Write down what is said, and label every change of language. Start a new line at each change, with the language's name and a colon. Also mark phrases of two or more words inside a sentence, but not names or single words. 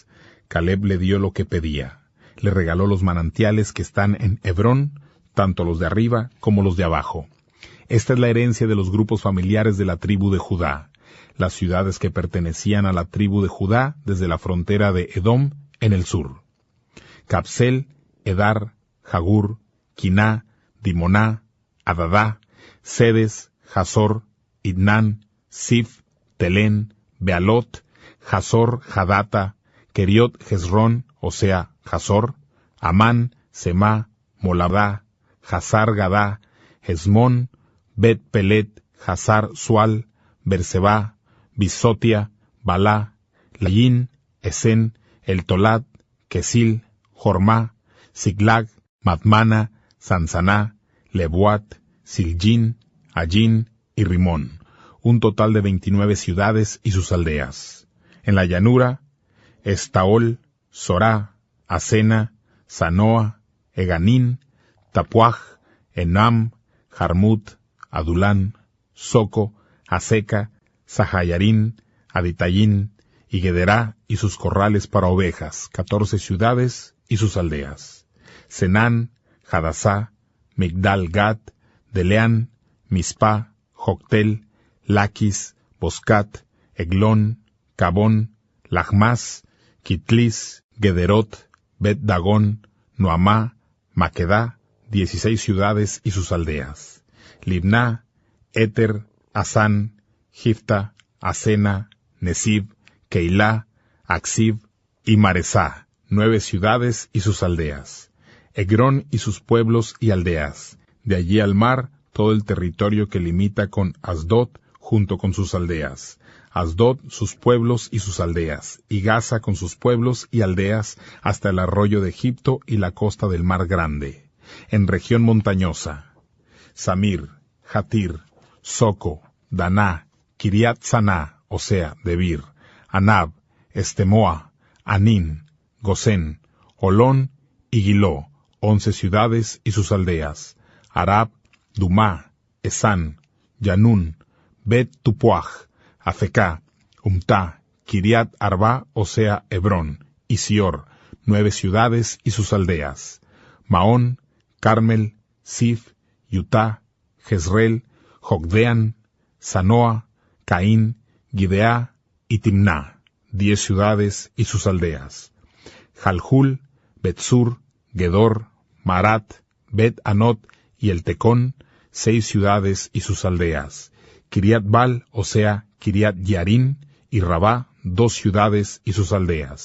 Spanish: Caleb le dio lo que pedía. Le regaló los manantiales que están en Hebrón, tanto los de arriba como los de abajo. Esta es la herencia de los grupos familiares de la tribu de Judá, las ciudades que pertenecían a la tribu de Judá desde la frontera de Edom en el sur: Capsel, Edar, Jagur, Quiná, Dimoná, Adadá, Sedes, Hazor, Idnán, Sif, Telén, Bealot, Hazor, Hadata, Keriot, Hezrón, o sea, Hazor, Amán, Semá, Molabá, Hazar Gadá, Hezmón, Bet Pelet, Hazar Sual, Berseba, Bisotia, Balá, Layin, Esen, El Tolat, Kesil, Jormá, Siglag, Madmana, Sansaná, Lebuat, Siljin, Allín y Rimón, un total de 29 ciudades y sus aldeas. En la llanura, Estaol, Sorá, Asena, Sanoa, Eganín, Tapuaj, Enam, Jarmut, Adulán, Soco, Aseca, Sahayarín, Aditayín y Gederá y sus corrales para ovejas, 14 ciudades y sus aldeas. Senán, Hadasá, Migdal Gad, Deleán, Mispa, Joctel, Laquis, Boscat, Eglón, Cabón, Lachmas, Kitlis, Gederot, Bet Dagón, Noamá, Maquedá, 16 ciudades y sus aldeas. Libná, Éter, Asán, Gifta, Asena, Nesib, Keilá, Aksib y Maresá, 9 ciudades y sus aldeas. Egrón y sus pueblos y aldeas. De allí al mar, todo el territorio que limita con Asdod, junto con sus aldeas. Asdod, sus pueblos y sus aldeas, y Gaza con sus pueblos y aldeas, hasta el arroyo de Egipto y la costa del mar Grande. En región montañosa: Samir, Jatir, Soco, Daná, Kiriat Saná, o sea, Debir, Anab, Estemoa, Anín, Gosén, Olón y Giló, 11 ciudades y sus aldeas, Arab, Dumá, Esán, Yanún, Bet Tupuaj, Afecá, Umtá, Kiriat Arba, o sea, Hebrón, y Sior, 9 ciudades y sus aldeas, Maón, Carmel, Sif, Yutá, Jezreel, Jogdeán, Sanoa, Caín, Gibeá y Timná, 10 ciudades y sus aldeas, Jalhul, Betsur, Gedor, Marat, Bet Anot y el Tecón, 6 ciudades y sus aldeas, Kiriat Baal, o sea, Kiriat Yarín, y Rabá, 2 ciudades y sus aldeas.